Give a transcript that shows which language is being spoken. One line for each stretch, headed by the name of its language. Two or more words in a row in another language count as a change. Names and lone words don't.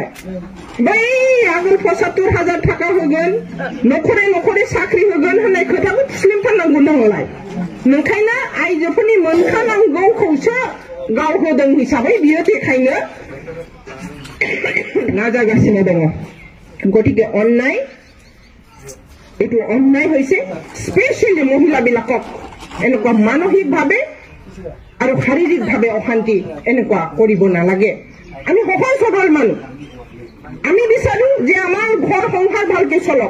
Bodo: बै आगोल 75,000 थाखा होगोन, न'खरे साख्रि होगोन होननाय खोथाखौ स्लिमथारनांगौ नांलाय। नोंखायनो आइजोफोरनि मोनखानांगौखौसो गाव होदों हिसाबै बियो देखायनो नाजागासिनो दङ।
Assamese: গতিকে অন্যায়, এইটো অন্যায় হৈছে। স্পেচিয়েলি মহিলাবিলাকক এনেকুৱা মানসিকভাৱে আৰু শাৰীৰিকভাৱে অশান্তি এনেকুৱা কৰিব নালাগে। আমি সহজ সৰল মানুহ, আমি বিচাৰো যে আমাৰ ঘৰ সংসাৰ ভালকে চলক।